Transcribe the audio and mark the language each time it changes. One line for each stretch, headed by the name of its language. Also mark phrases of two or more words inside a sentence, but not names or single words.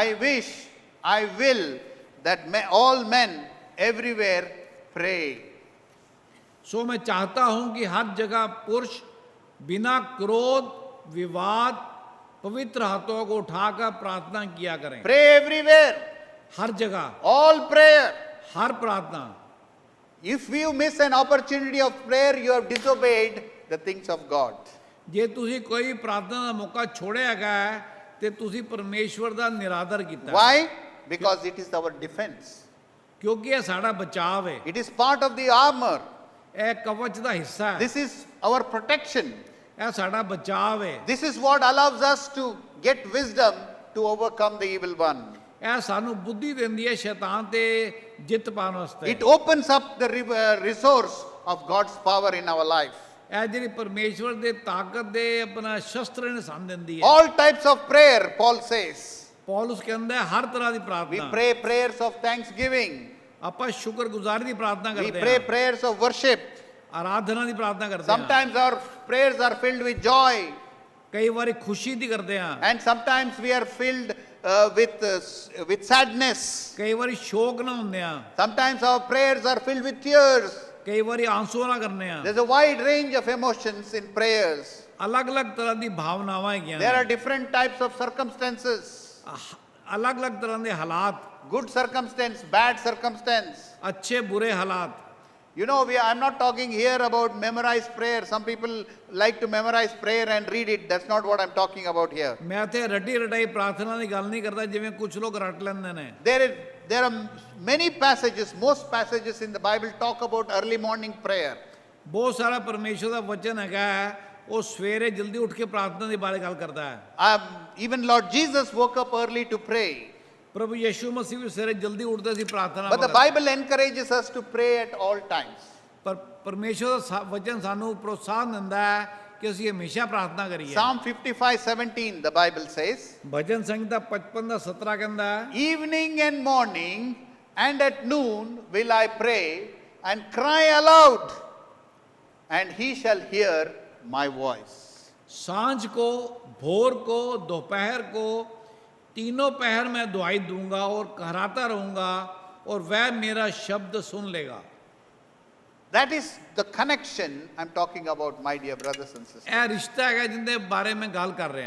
English: I will that all men everywhere pray.
Hindi: सो मैं चाहता हूं कि हर जगह पुरुष बिना क्रोध विवाद पवित्र हाथों को उठाकर प्रार्थना किया करें।
English: Pray everywhere,
Hindi: हर जगह,
English: all prayer.
Hindi: हर प्रार्थना।
English: If you miss an opportunity of prayer, you have disobeyed the things of God.
Punjabi: ਜੇ ਤੁਸੀਂ ਕੋਈ ਪ੍ਰਾਰਥਨਾ ਦਾ ਮੌਕਾ ਛੋੜਿਆ ਹੈਗਾ ਹੈ, ਤੇ ਤੁਸੀਂ ਪਰਮੇਸ਼ਵਰ ਦਾ ਨਿਰਾਦਰ ਕੀਤਾ ਹੈ।
English: Why? Because it is our defense.
Punjabi: ਕਿਉਂਕਿ ਇਹ ਸਾਡਾ ਬਚਾਵ ਹੈ,
English: It is part of the armor.
Punjabi: ਇਹ ਕਵਚ ਦਾ ਹਿੱਸਾ ਹੈ,
English: This is our protection.
Punjabi: ਇਹ ਸਾਡਾ ਬਚਾਵ ਹੈ।
English: This is what allows us to get wisdom to overcome the evil one.
Punjabi: ਇਹ ਸਾਨੂੰ ਬੁੱਧੀ ਦਿੰਦੀ ਹੈ ਸ਼ੈਤਾਨ ਤੇ ਜਿੱਤ ਪਾਉਣ ਵਾਸਤੇ।
English: It opens up the resource of God's power in our life.
Punjabi: ਇਹ ਜਿਹੜੀ ਪਰਮੇਸ਼ਵਰ ਦੇ ਤਾਕਤ ਦੇ ਆਪਣਾ ਸ਼ਸਤਰ ਨੇ ਸਾਨੂੰ ਦਿੰਦੀ ਹੈ।
English: All types of prayer, Paul says.
Punjabi: ਪੌਲਸ ਕਹਿੰਦਾ ਹੈ ਹਰ ਤਰ੍ਹਾਂ ਦੀ
English: We
Punjabi: ਪ੍ਰਾਰਥਨਾ।
English: pray prayers of thanksgiving.
Punjabi: ਆਪਾਂ ਸ਼ੁਕਰਗੁਜ਼ਾਰੀ ਦੀ ਪ੍ਰਾਰਥਨਾ
English: We
Punjabi: ਕਰਦੇ
English: pray
Punjabi: ਹਾਂ,
English: prayers of worship.
Punjabi: ਆਰਾਧਨਾ ਦੀ ਪ੍ਰਾਰਥਨਾ ਕਰਦੇ ਹਾਂ,
English: Sometimes our prayers are filled with joy,
Punjabi: ਕਈ ਵਾਰੀ ਖੁਸ਼ੀ ਦੀ ਕਰਦੇ ਹਾਂ,
English: and sometimes we are filled with sadness.
Punjabi: ਕਈ ਵਾਰੀ ਸ਼ੋਕ ਨਾਲ ਹੁੰਦੇ ਹਾਂ,
English: Sometimes our prayers are filled with tears.
Punjabi: ਕਈ ਵਾਰੀ ਆਂਸੂ ਨਾਲ ਕਰਨੇ ਆ।
English: There's a wide range of emotions in prayers.
Punjabi: ਅਲੱਗ-ਅਲੱਗ ਤਰ੍ਹਾਂ ਦੀ ਭਾਵਨਾਵਾਂ ਹੈਗੀਆਂ
English: There are
Punjabi: ਨੇ,
English: different types of circumstances.
Punjabi: ਅਲੱਗ-ਅਲੱਗ ਤਰ੍ਹਾਂ ਦੇ ਹਾਲਾਤ,
English: Good circumstance, bad circumstance.
Punjabi: ਅੱਛੇ ਬੁਰੇ ਹਾਲਾਤ।
English: You know, I'm not talking here about memorized prayer. Some people like to memorize prayer and read it. That's not what I'm talking about here.
Punjabi: ਮੈਂ ਇੱਥੇ ਰੱਟੀ ਰਟਾਈ ਪ੍ਰਾਰਥਨਾ ਦੀ ਗੱਲ ਨਹੀਂ ਕਰਦਾ ਜਿਵੇਂ ਕੁਝ ਲੋਕ ਰੱਟ ਲੈਂਦੇ ਨੇ।
English: There are many passages, most passages in the Bible talk about early morning prayer.
Punjabi: ਬਹੁਤ ਸਾਰਾ ਪਰਮੇਸ਼ਵਰ ਦਾ ਵਚਨ ਹੈਗਾ ਹੈ, ਉਹ ਸਵੇਰੇ ਜਲਦੀ ਉੱਠ ਕੇ ਪ੍ਰਾਰਥਨਾ ਦੇ ਬਾਰੇ ਗੱਲ ਕਰਦਾ ਹੈ।
English: Even Lord Jesus woke up early to pray.
Punjabi: ਪ੍ਰਭੂ ਯਿਸੂ ਮਸੀਹ ਵੀ ਸਵੇਰੇ ਜਲਦੀ ਉੱਠਦੇ ਸੀ ਪ੍ਰਾਰਥਨਾ
English: But the
Punjabi: ਕਰਦੇ।
English: Bible encourages us to pray at all times.
Punjabi: ਪਰ ਪਰਮੇਸ਼ਵਰ ਦਾ ਵਚਨ ਸਾਨੂੰ ਪ੍ਰੋਤਸਾਹਨ ਦਿੰਦਾ ਹੈ ਕਿ ਅਸੀਂ ਹਮੇਸ਼ਾ ਪ੍ਰਾਰਥਨਾ ਕਰੀਏ।
English: Psalm 55:17, the Bible says,
Punjabi: ਭਜਨ ਸੰਹਿਤਾ 55 ਦਾ 17 ਕਹਿੰਦਾ ਹੈ,
English: evening and morning and at noon will I pray and cry aloud, and he shall hear my voice.
Hindi: सांझ को, भोर को, दोपहर को, तीनों पहर मैं दुआई दूंगा और कहराता रहूंगा और वह मेरा शब्द सुन लेगा।
English: That is the connection I'm talking about, my dear brothers and sisters.
Punjabi: ਇਹ ਰਿਸ਼ਤਾ ਹੈਗਾ ਜਿੰਦੇ ਬਾਰੇ ਮੈਂ ਗੱਲ ਕਰ ਰਿਹਾ।